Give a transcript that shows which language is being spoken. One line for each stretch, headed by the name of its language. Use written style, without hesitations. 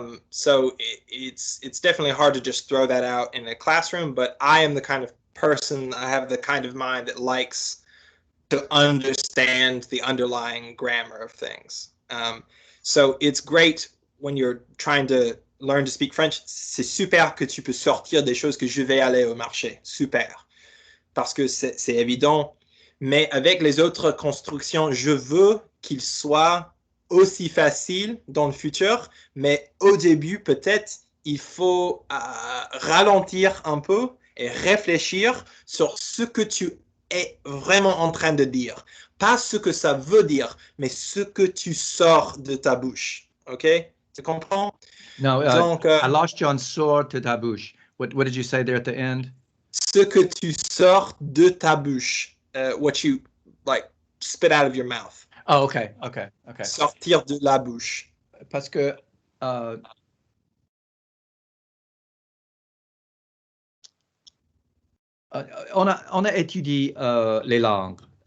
English: So it's definitely hard to just throw that out in a classroom, but I am the kind of person, I have the kind of mind that likes to understand the underlying grammar of things. So it's great when you're trying to learn to speak French.
French: C'est super que tu peux sortir des choses que je vais aller au marché. Super. Parce que c'est évident. Mais avec les autres constructions, je veux qu'il soit aussi facile dans le futur, mais au début, peut-être, il faut ralentir un peu et réfléchir sur ce que tu es vraiment en train de dire. Pas ce que ça veut dire, mais ce que tu sors de ta bouche. OK? Tu comprends?
English: No, donc, I lost you on
French: sort de ta bouche.
English: What did you say there at the end?
French: Ce que tu sors de ta bouche.
English: What you, like, spit out of your mouth. Oh, okay.
French: Sortir de la bouche. Parce que on a étudié les langues.